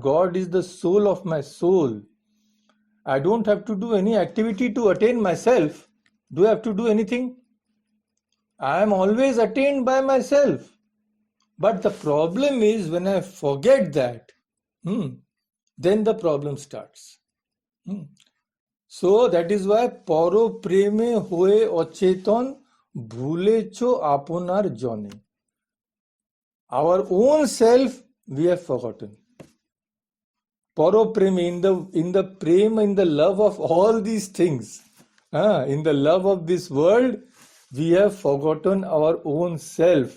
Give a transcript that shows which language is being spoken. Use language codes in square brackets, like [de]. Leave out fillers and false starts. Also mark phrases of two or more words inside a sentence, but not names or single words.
[en] God is the soul of my soul. I don't have to do any activity to attain myself. Do I have to do anything? I am always attained by myself. But the problem is when I forget that, then the problem starts. So that is why [bn] পর প্রেমে হয়ে অচেতন ভুলেছ আপনার জনে. [en] Our own self we have forgotten. [bn] পর প্রেমে, [en] in the prema, in the love of all these things, in the love of this world, we have forgotten our own self.